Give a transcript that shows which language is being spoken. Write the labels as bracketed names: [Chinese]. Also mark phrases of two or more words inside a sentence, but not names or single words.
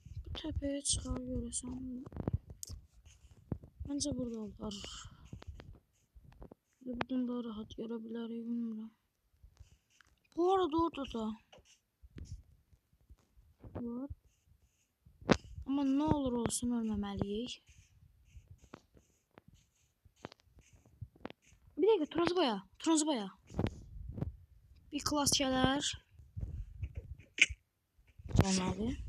[Turkish] Tepeye çıkar görürsən. Bence burada olar. [Azerbaijani] Buradan daha rahat görə bilərik, bilmirəm. [Turkish] Bu arada orada da var. Ama ne olur olsun ölməməliyik. Bir dakika, turuncu boya. [Azerbaijani] Bir klas gələr. Can abi.